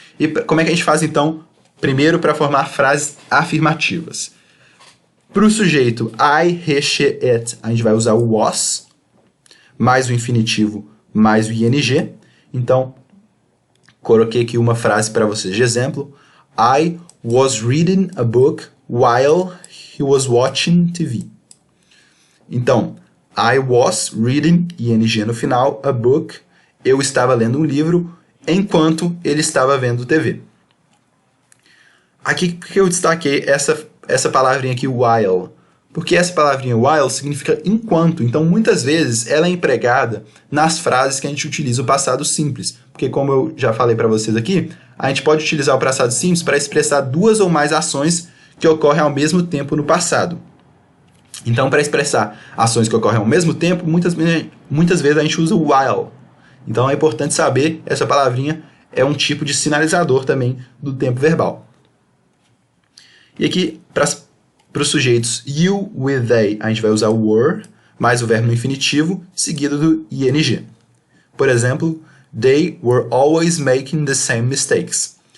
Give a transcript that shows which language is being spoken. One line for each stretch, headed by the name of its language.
Portuguese: E como é que a gente faz, então, primeiro para formar frases afirmativas? Para o sujeito I, he, she, it, a gente vai usar o was, mais o infinitivo, mais o ing. Então, coloquei aqui uma frase para vocês de exemplo.
English: I was reading a book while he was watching TV. Então, I was reading, ing
Portuguese: no final,
English: a book.
Portuguese: Eu estava lendo um livro enquanto ele estava vendo TV. Aqui que eu destaquei essa palavrinha aqui, while. Porque essa palavrinha while significa enquanto. Então, muitas vezes, ela é empregada nas frases que a gente utiliza o passado simples. Porque, como eu já falei para vocês aqui, a gente pode utilizar o passado simples para expressar duas ou mais ações que ocorrem ao mesmo tempo no passado. Então, para expressar ações que ocorrem ao mesmo tempo, muitas vezes a gente usa o while. Então, é importante saber, essa palavrinha é um tipo de sinalizador também do tempo verbal. E aqui, para os sujeitos you, with, they, a gente vai usar o were, mais o verbo no infinitivo, seguido do ing. Por exemplo,
English: they were always making the same mistakes.